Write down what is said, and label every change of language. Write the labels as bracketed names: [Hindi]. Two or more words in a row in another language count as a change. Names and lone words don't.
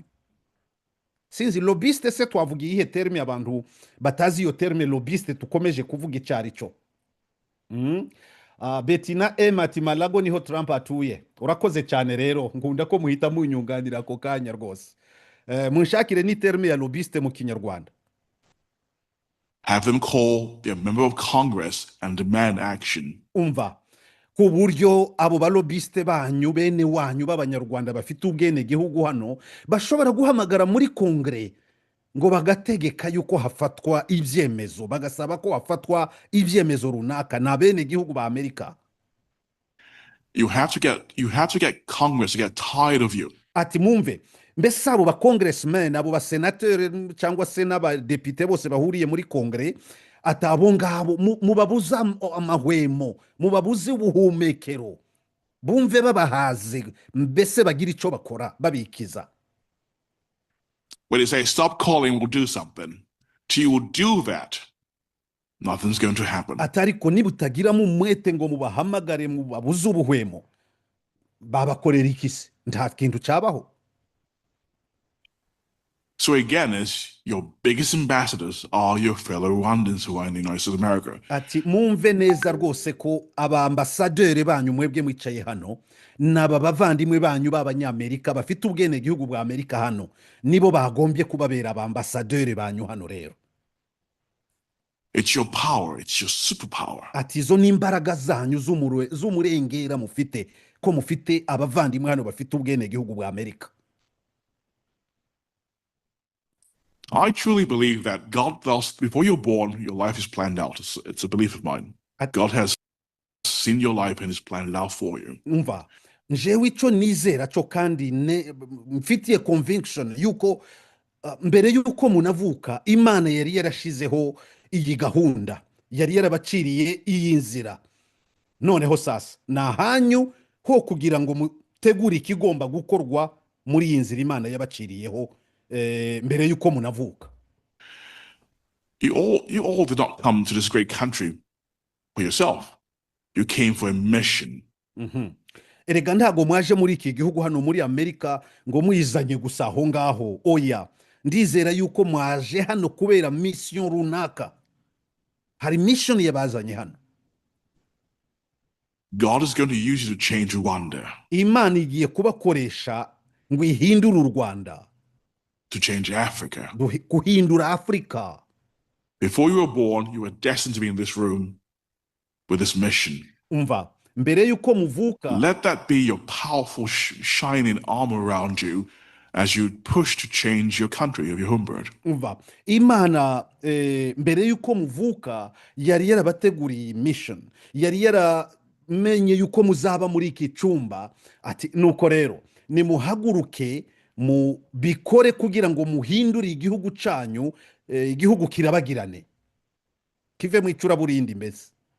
[Kinyarwanda] Sinzi lobiste se twavuga iyihe terme abantu batazi iyo terme lobiste tukomeje kuvuga icyari cyo. Betina ati Malago niho Trump atuye. Urakoze cyane rero, ngunda ko muhita munyunganira ako kanya rwose. Munshakire ni terme ya lobiste mu Kinyarwanda. [English] Have them call their member of Congress and demand action. [Kinyarwanda] Umva ku buryo abo balobiste banyu bene wanyu b'abanyarwanda bafite ubwene gihugu hano bashobora guhamagara muri kongre ngo bagategeka yuko hafatwa ibyemezo, bagasaba ko hafatwa ibyemezo runaka na bene gihugu ba Amerika. [English] You have to get Congress to get tired of you. [Kinyarwanda] Ati mumve, mbese abo ba congressmen, abo ba senateur cyangwa se n'abadepite bose bahuriye muri kongre, atabo ngabo mubabuza amahwemo, mubabuze ubuhumekero, bumve babahaze, mbese bagira icyo bakora babikiza. [English] When they say stop calling, we'll do something, till you will do that, nothing's going to happen. [Kinyarwanda] Atariko nibutagira mu mwete ngo mubahamagare mubabuze ubuhwemo, babakorera ikisi, nta kintu cyabaho. [English] So again, your biggest ambassadors are your fellow Rwandans who are in the United States of America. [Kinyarwanda] Ati mumve neza rwose ko aba ambassadeur banyu mwebwe mwicaye hano n'aba bavandimwe banyu b'abanyamerika bafite ubwene gihugu bwa Amerika hano nibo bagombye kubabera aba ambassadeur banyu hano rero. [English] It's your power, it's your superpower. [Kinyarwanda] Ati zo n'imbaraga zanyu z'umurengera mufite ko mufite abavandimwe hano bafite ubwene gihugu bwa Amerika. [English] I truly believe that God, before you're born, your life is planned out. It's a belief of mine. God has seen your life and has planned it out for you. [Kinyarwanda] Umva, njewe ico nizera cyo kandi mfitiye conviction yuko mbere yuko munavuka Imana yari yarashizeho iyi gahunda, yari yarabaciriye iyi nzira. Noneho sasa na hanyu ho kugira ngo mutegure ikigomba gukorwa muri iyi nzira Imana yabaciriyeho mbere yuko munavuka. [English] You all did not come to this great country for yourself. You came for a mission. [Kinyarwanda] Erega ntago mwaje muri iki gihugu hano muri Amerika ngo muyizanye gusa aho ngaho. Oya, ndizera yuko mwaje hano kubera mission runaka. Hari mission yabazanye hano. [English] God is going to use you to change Rwanda. [Kinyarwanda] Imana igiye kubakoresha ngo ihindure u Rwanda. [English] To change Africa. [Kinyarwanda] Kuhindura Afrika. [English] Before you were born, you were destined to be in this room with this mission. [Kinyarwanda] Umva, mbere yuko muvuka. [English] Let that be your powerful shining armor around you as you push to change your country, of your home bird. [Kinyarwanda] Umva, Imana mbere yuko muvuka yari yarabateguriye mission. Yari yaramenye yuko muzaba muri iki cyumba. Ati nuko rero nimuhaguruke mu bikore kugira ngo muhindure igihugu canyu, igihugu kirabagirane kive mu icura burindi mbese.